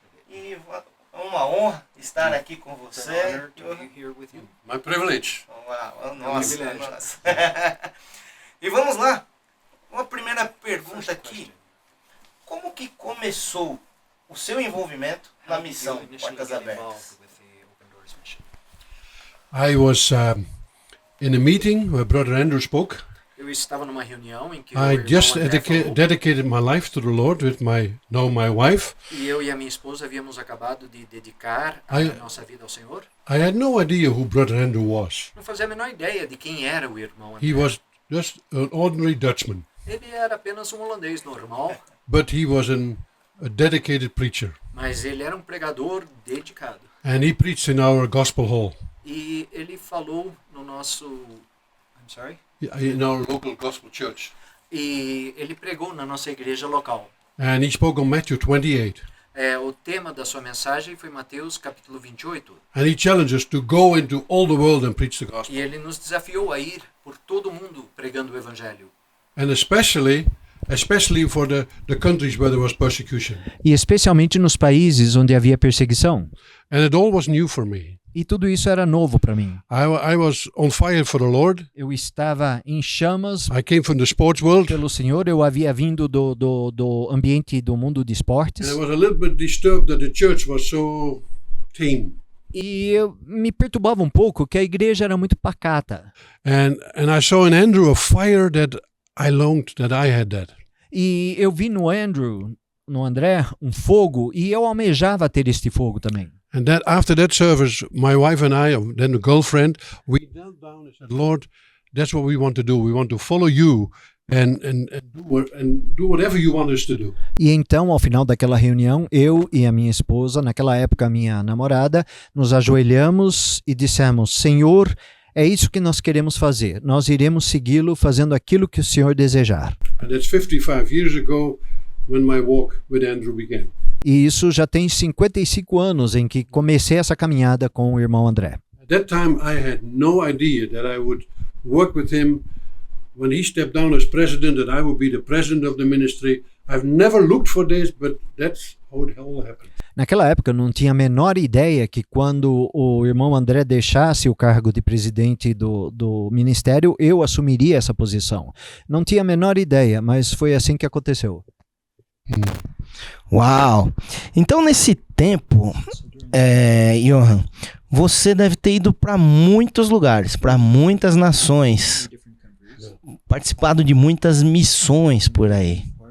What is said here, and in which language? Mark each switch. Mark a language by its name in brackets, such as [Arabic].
[Portuguese] E é uma honra estar aqui com você. [English] My privilege. [Portuguese] Uau, nossa. E vamos lá. Uma primeira pergunta aqui. Como que começou o seu envolvimento na missão Portas Abertas? [English] I was in a meeting where Brother Andrew spoke. [Portuguese] Eu estava numa reunião em que [English] I just [Portuguese] falou, [English] dedicated my life to the Lord with my wife. [Portuguese] e eu e a minha esposa havíamos acabado de dedicar a nossa vida ao Senhor. [English] I had no idea who Brother Andrew was. [Portuguese] Não fazia a menor ideia de quem era o irmão André. [English] He was just an ordinary Dutchman, [Portuguese] Ele era apenas um holandês normal, [English] but he was a dedicated preacher. [Portuguese] mas ele era um pregador dedicado. [English] And he preached in our gospel hall, [Portuguese] E ele falou no nosso... [English] I'm sorry? in our local gospel church. [Portuguese] E ele pregou na nossa igreja local. [English] And he spoke on Matthew 28. [Portuguese] O tema da sua mensagem foi Mateus capítulo 28. [English] And he challenged us to go into all the world and preach the gospel. [Portuguese] E ele nos desafiou a ir por todo o mundo pregando o evangelho. [English] And especially for the countries where there was persecution. [Portuguese] E especialmente nos países onde havia perseguição. [English] And it all was new for me. [Portuguese] E tudo isso era novo para mim. [English] I was on fire for the Lord. [Portuguese] Eu estava em chamas [English] I came from the sports world. [Portuguese] pelo Senhor. Eu havia vindo do ambiente do mundo de esportes. [English] And I was a little bit disturbed that the church was so tame. [Portuguese] E me perturbava um pouco que a igreja era muito pacata. [English] And I saw in Andrew a fire that I longed that I had that. [Portuguese] E eu vi no André, um fogo, e eu almejava ter este fogo também. [English] And that after that service, my wife and I, then a girlfriend, we knelt down and said, Lord, that's what we want to do. We want to follow you and do whatever you want us to do. [Portuguese] E então, ao final daquela reunião, eu e a minha esposa, naquela época minha namorada, nos ajoelhamos e dissemos, Senhor, é isso que nós queremos fazer. Nós iremos segui-lo fazendo aquilo que o Senhor desejar. [English] And that's 55 years ago when my walk with Andrew began. [Portuguese] E isso já tem 55 anos em que comecei essa caminhada com o irmão André. [English] At that time, I had no idea that I would work with him. When he stepped down as president, that I would be the president of the ministry. I've never looked for this, but that's how it all happened. [Portuguese] Naquela época, eu não tinha a menor ideia que quando o irmão André deixasse o cargo de presidente do ministério, eu assumiria essa posição. Não tinha a menor ideia, mas foi assim que aconteceu. Uau! Então, nesse tempo, Johan, você deve ter ido para muitos lugares, para muitas nações, participado de muitas missões por aí.